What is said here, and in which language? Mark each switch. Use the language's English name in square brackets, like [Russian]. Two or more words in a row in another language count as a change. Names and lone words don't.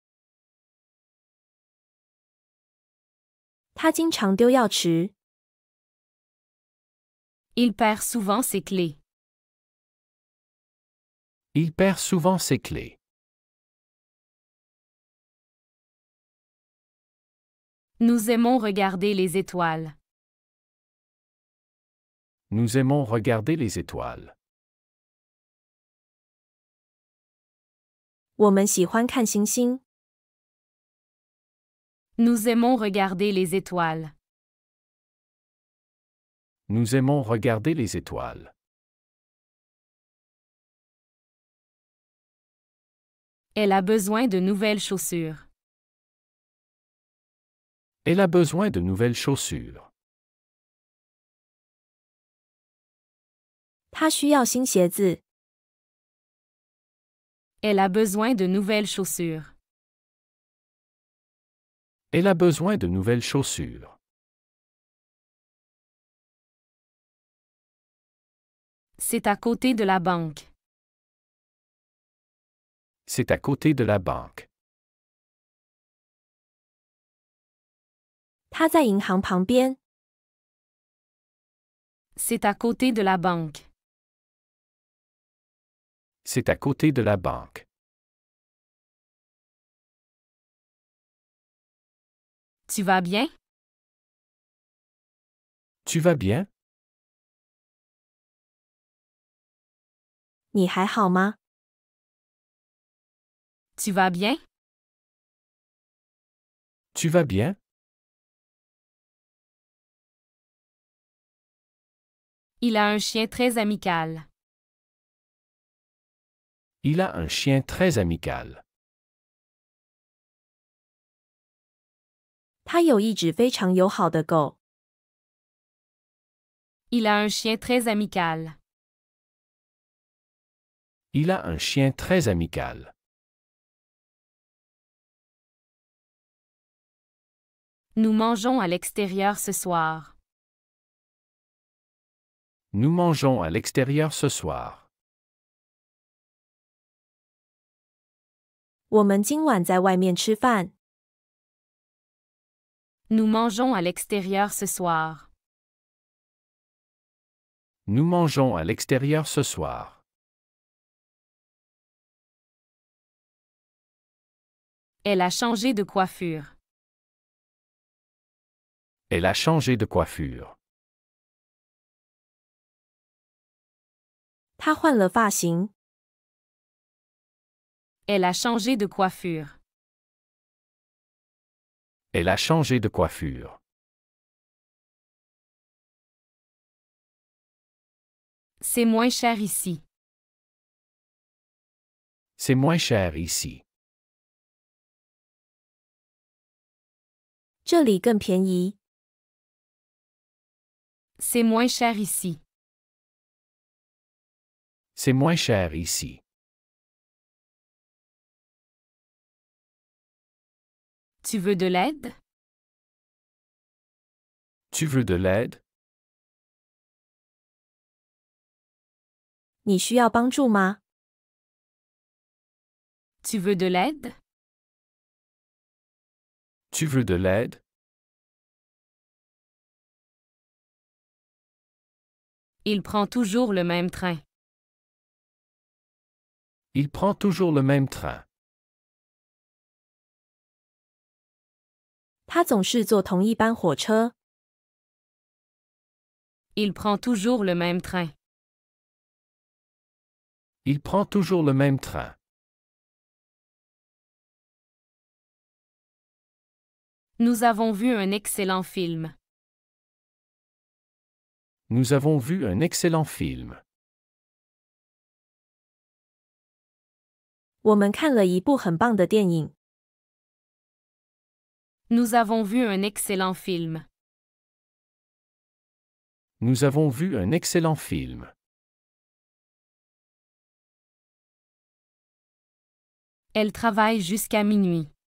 [Chinese] 他经常丢钥匙。 [French] Il perd souvent ses clés. Il perd souvent ses clés. Nous aimons regarder les étoiles. Nous aimons regarder les étoiles. [Chinese] 我们喜欢看星星。 [French] Nous aimons regarder les étoiles. Nous aimons regarder les étoiles. Elle a besoin de nouvelles chaussures. Elle a besoin de nouvelles chaussures. [Chinese] 他需要新鞋子。 [French] Elle a besoin de nouvelles chaussures. Elle a besoin de nouvelles chaussures. C'est à côté de la banque. C'est à côté de la banque. [Chinese] 它在银行旁边。 [French] C'est à côté de la banque. C'est à côté de la banque. Tu vas bien? Tu vas bien? [Chinese] 你还好吗？ [French] Tu vas bien? Tu vas bien? Il a un chien très amical. Il a un chien très amical. [Chinese] 他有一只非常友好的狗。 [French] Il a un chien très amical. Il a un chien très amical. Nous mangeons à l'extérieur ce soir. Nous mangeons à l'extérieur ce soir. [Chinese] 我们今晚在外面吃饭。 [French] Nous mangeons à l'extérieur ce soir. Nous mangeons à l'extérieur ce soir. Elle a changé de coiffure. Elle a changé de coiffure. [Chinese] 他换了发型。 [French] Elle a changé de coiffure. Elle a changé de coiffure. C'est moins cher ici. C'est moins cher ici. [Chinese] 这里更便宜。 [French] C'est moins cher ici. C'est moins cher ici. Tu veux de l'aide? Tu veux de l'aide? [Chinese] 你需要帮助吗？ [French] Tu veux de l'aide? Tu veux de l'aide? Il prend toujours le même train. Il prend toujours le même train. [Chinese] 他总是坐同一班火车。 [French] Il prend toujours le même train. Il prend toujours le même train. Nous avons vu un excellent film. Nous avons vu un excellent film. [Chinese] 我们看了一部很棒的电影。 [French] Nous avons vu un excellent film. Nous avons vu un excellent film. Elle travaille jusqu'à minuit.